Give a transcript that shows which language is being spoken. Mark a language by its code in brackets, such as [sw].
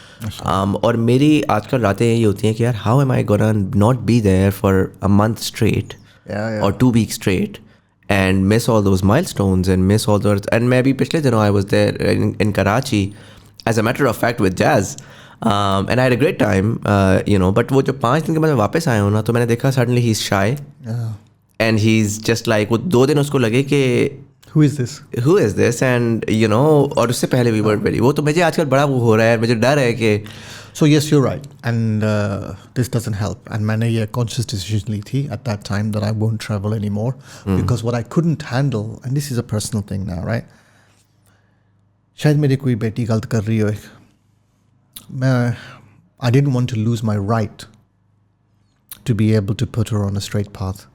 [hi] और मेरी आजकल रातें यही होती हैं कि यार [en] how am I gonna not be there for a month straight or 2 weeks straight and miss all those milestones and miss all those. And maybe [hi] पिछले दिनों [en] I was there in Karachi as a matter of fact with Jazz. And I had a great time, you know, but [hi] वो जब 5 दिन के बाद वापस आया हूँ ना तो मैंने देखा [en] suddenly he's shy. And he's just like [hi] वो 2 दिन उसको लगे कि [en] who is this and you know [hi] और उससे पहले [en] we were very [hi] वो तो मुझे आजकल बड़ा वो हो रहा है मुझे डर है कि [en] So yes, you're right, and this doesn't help. And [hi] मैंने ये conscious decision ली थी [en] at that time that I won't travel anymore because what I couldn't handle, and this is a personal thing now, right? [hi] शायद मेरी कोई बेटी गलत कर रही हो [en] I didn't want to lose my right to be able to put her on a straight path.